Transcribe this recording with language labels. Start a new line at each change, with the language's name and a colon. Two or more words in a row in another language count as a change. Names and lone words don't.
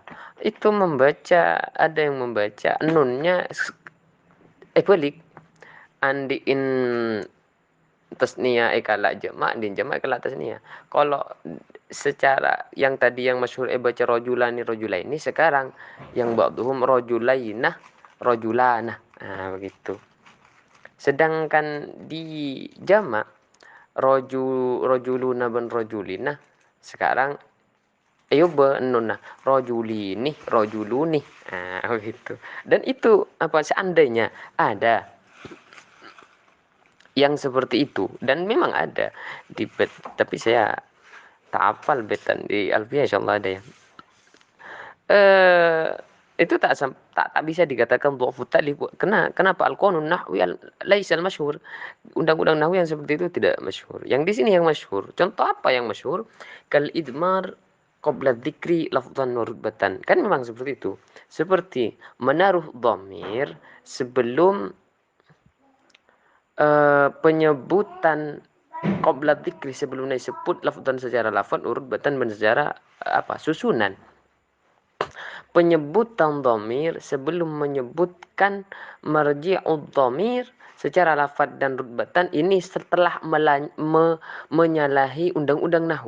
Indonesian: Itu ada yang membaca nunnya balik andiin
Arabic: تثنية كالجمع والجمع كالتثنية.
Indonesian: Kalau secara yang tadi yang masyhur baca rojulaini sekarang yang
Arabic: بعضهم رجلان.
Indonesian: Nah, begitu. Sedangkan di jamak rojuluna ben rojulina sekarang Ayo benuna
Arabic: رجلين رجلون.
Indonesian: Nah, begitu. Dan itu apa seandainya ada yang seperti itu dan memang ada di bed, tapi saya tak hafal betan di Alfiah insyaallah ada ya. eh itu tak bisa dikatakan
Arabic: ضعف التأليف.
Indonesian: Kenapa
Arabic: القانون النحوي ليس المشهور.
Indonesian: Undang-undang nahwi yang seperti itu tidak masyhur. Yang di sini yang masyhur. Contoh apa yang masyhur?
Arabic: كالإضمار قبل الذكر لفظا ورتبة.
Indonesian: Kan memang seperti itu. Seperti menaruh dhamir sebelum penyebutan
Arabic: قبل الذكر,
Indonesian: sebelum disebut lafdhan secara lafaz, rutbatan secara susunan. Penyebutan dhamir sebelum menyebutkan
Arabic: مرجع الضمير
Indonesian: secara lafaz dan rutbatan ini setelah menyalahi undang-undang nahwu.